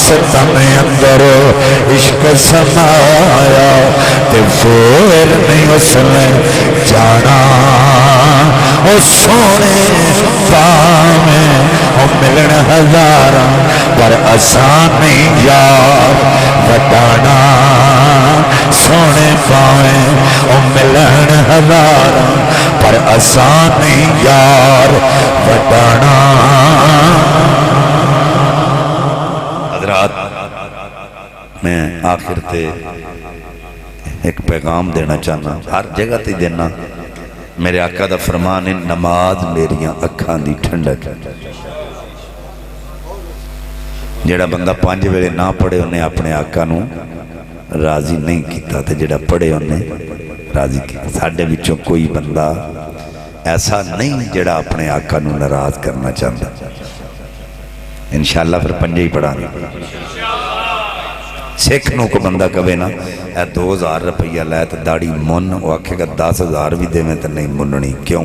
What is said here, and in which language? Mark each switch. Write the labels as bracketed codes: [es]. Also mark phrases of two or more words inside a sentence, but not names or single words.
[pa] تن اندر عشق سمایا کہ پھر نہیں اس نے جانا، وہ سونے پاویں وہ ملن ہزاراں پر آسان نہیں یار وٹانا، سونے پاویں وہ ملن ہزاراں پر آسان نہیں یار وٹانا۔ حضرات میں آخر تے ایک پیغام دینا چاہنا، ہر جگہ تے دینا، میرے آقا دا فرمان ہے نماز میریاں اکھاں دی ٹھنڈک، جڑا بندہ 5 ویلے نہ پڑھے انہیں اپنے آقا نو راضی نہیں کیتا تے جڑا پڑھے انہیں راضی کیتا۔ ساڈے وچوں کوئی بندہ ایسا نہیں جڑا اپنے آقا نو ناراض کرنا چاہتا، انشاءاللہ پھر 5 ہی پڑھانے۔ سکھ نو کو بندہ کہے نا اے 2000 روپیہ لائے تو داڑی من، وہ آکھے گا 10,000 بھی دے میں تو نہیں مننی، کیوں؟